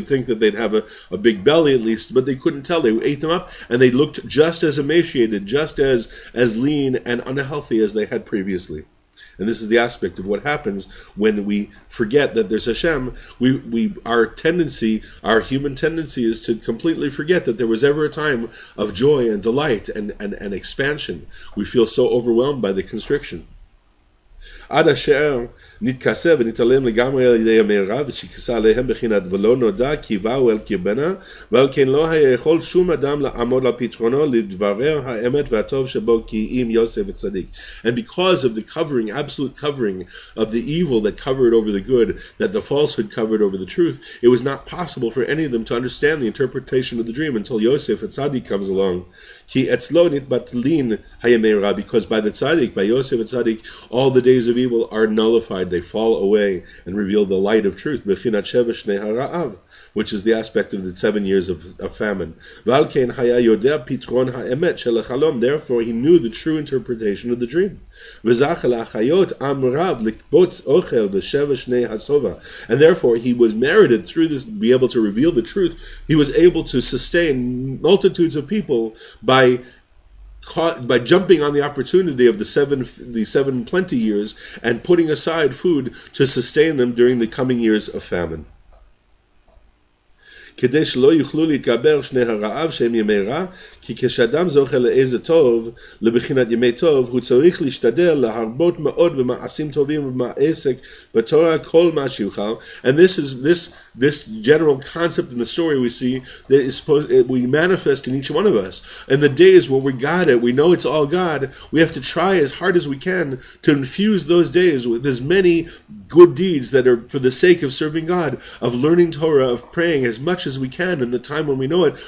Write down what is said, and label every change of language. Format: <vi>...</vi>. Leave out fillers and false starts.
<en>You'd think that they'd have a big belly at least, but they couldn't tell. They ate them up, and they looked just as emaciated, just as lean and unhealthy as they had previously. And this is the aspect of what happens when we forget that there's Hashem. Our human tendency is to completely forget that there was ever a time of joy and delight and expansion. We feel so overwhelmed by the constriction.</en> <he>עד אשר נתכסה ונתעלם לגמרי על ידי המהרה ושכסה עליהם בחינת ולא נודע כי באו אל קרבנה ועל כן לא היה יכול שום אדם לעמוד על פתרונו לדברר האמת והטוב שבו כי אם יוסף וצדיק.</he> <en>And because of the covering, absolute covering of the evil that covered over the good, that the falsehood covered over the truth, it was not possible for any of them to understand the interpretation of the dream until Yosef and Tzaddik comes along.</en> <he>Ki etzlo nitbatlin hayamera,</he> <en>because by the Tzaddik, by Yosef and Tzaddik, all the days of evil are nullified, they fall away and reveal the light of truth,</en> <he>bechinat sheva shnei hara'av,</he> <en>which is the aspect of the 7 years of famine.</en> <he>V'al ken haya yodea pitron ha'emet shel hachalom,</he> <en>therefore he knew the true interpretation of the dream.</en> <he>V'zach la'achayot amrav likbotz ochel v'sheva shnei hasova,</he> <en>and therefore he was merited through this, be able to reveal the truth. He was able to sustain multitudes of people by jumping on the opportunity of the seven plenty years and putting aside food to sustain them during the coming years of famine.</en> <he>כדי שלא יוכלו להתגבר שני הרעב שהם ימי רע, כי כשאדם זוכה לאיזה טוב, לבחינת ימי טוב, הוא צריך להשתדל להרבות מאוד במעשים טובים ובמעסק בתורה כל מה שיוכל.</he> <en>And this general concept in the story we see that is we manifest in each one of us. In the days where we got it, we know it's all God, we have to try as hard as we can to infuse those days with as many good deeds that are for the sake of serving God, of learning Torah, of praying as much as we can in the time when we know it.</en>